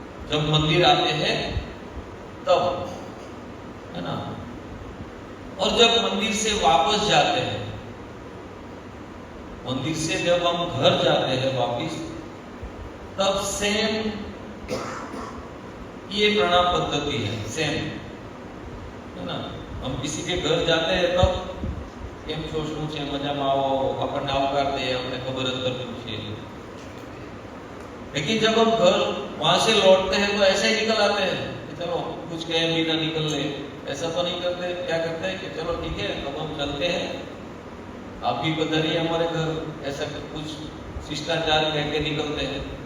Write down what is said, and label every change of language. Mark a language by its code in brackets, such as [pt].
[hi] जब मंदिर आते हैं तब, है ना, और जब मंदिर से वापस जाते हैं, मंदिर से जब हम घर जाते हैं वापस, तब सेम ये प्रणाम पद्धति है, सेम, है ना। हम किसी के घर जाते हैं तब [gu] કેમ છો, શું છે, મજામાં આવો, આપણને આવકાર દે, આપણે ખબર જ કરવી છે। [hi] लेकिन जब हम घर वहां से लौटते हैं तो ऐसे ही निकल आते हैं कि चलो कुछ कहे बिना निकल ले, ऐसा तो नहीं करते। क्या करते हैं कि चलो ठीक है अब हम चलते हैं, आप भी पधारिए हमारे घर, ऐसा कुछ शिष्टाचार कह के निकलते हैं।